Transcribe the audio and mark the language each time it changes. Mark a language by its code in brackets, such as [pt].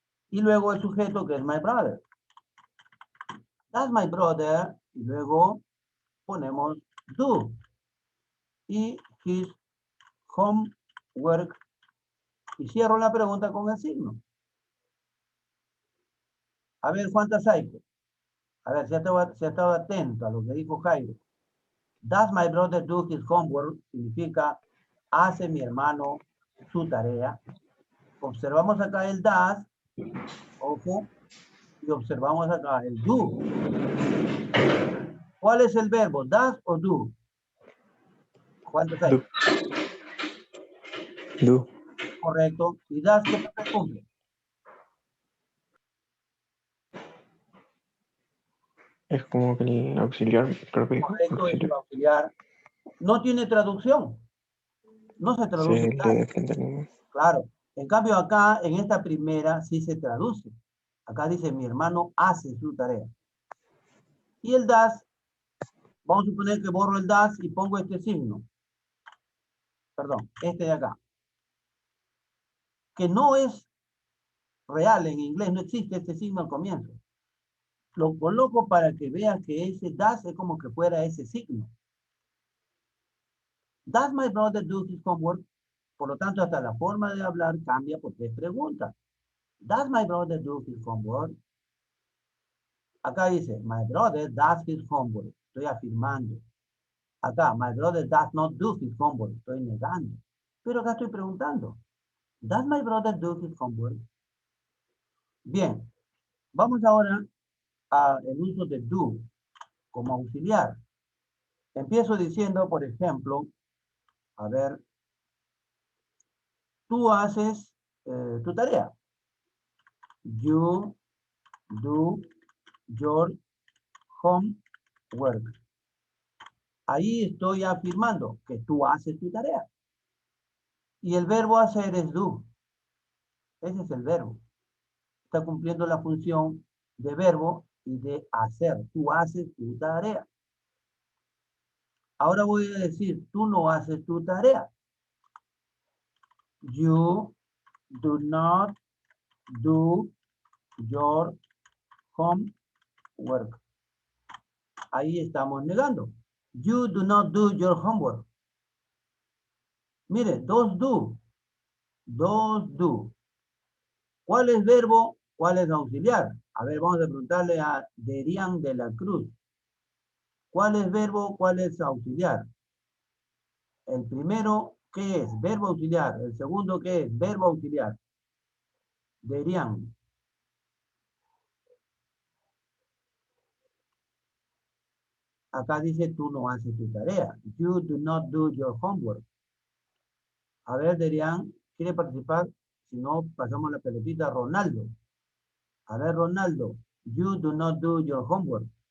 [es] Y luego el sujeto que es [en] my brother. Does my brother, [es] y luego ponemos do. Y [en] his homework. [es] Y cierro la pregunta con el signo. A ver, ¿cuántas hay? A ver, si ha estado atento a lo que dijo Jairo. [en] Does my brother do his homework? [es] Significa, hace mi hermano su tarea. Observamos acá el does, ojo, y observamos acá el do. ¿Cuál es el verbo? ¿Does o do? ¿Cuántos hay? [en] Do. Do. [es] Correcto. ¿Y does qué papel cumple? Es como que el auxiliar, creo que dijo. Correcto, es el Auxiliar. auxiliar. No tiene traducción. No se Sí, traduce el does. de frente al Claro. En cambio acá, en esta primera, sí se traduce. Acá dice, mi hermano hace su tarea. Y el das, vamos a suponer que borro el das y pongo este signo. Perdón, este de acá. Que no es real en inglés, no existe este signo al comienzo. Lo coloco para que veas que ese das es como que fuera ese signo. [en] Does my brother do his homework? [es] Por lo tanto, hasta la forma de hablar cambia porque es pregunta. [en] Does my brother do his homework? [es] Acá dice, [en] my brother does his homework. [es] Estoy afirmando. Acá, [en] my brother does not do his homework. [es] Estoy negando. Pero acá estoy preguntando. [en] Does my brother do his homework? [es] Bien. Vamos ahora al uso de do como auxiliar. Empiezo diciendo, por ejemplo, a ver, tú haces tu tarea. [en] You do your homework. [es] Ahí estoy afirmando que tú haces tu tarea. Y el verbo hacer es do. Ese es el verbo. Está cumpliendo la función de verbo y de hacer. Tú haces tu tarea. Ahora voy a decir, tú no haces tu tarea. [en] You do not do your homework. [es] Ahí estamos negando. [en] You do not do your homework. [es] Mire, dos do. Dos do. ¿Cuál es verbo? ¿Cuál es auxiliar? A ver, vamos a preguntarle a Derian de la Cruz. ¿Cuál es verbo? ¿Cuál es auxiliar? El primero, ¿qué es? Verbo auxiliar. El segundo, ¿qué es? Verbo auxiliar. Derian. Acá dice tú no haces tu tarea. [en] You do not do your homework. [es] A ver, Derian, ¿quiere participar? Si no, pasamos la pelotita a Ronaldo. A ver, [en] Ronaldo, you do not do your homework.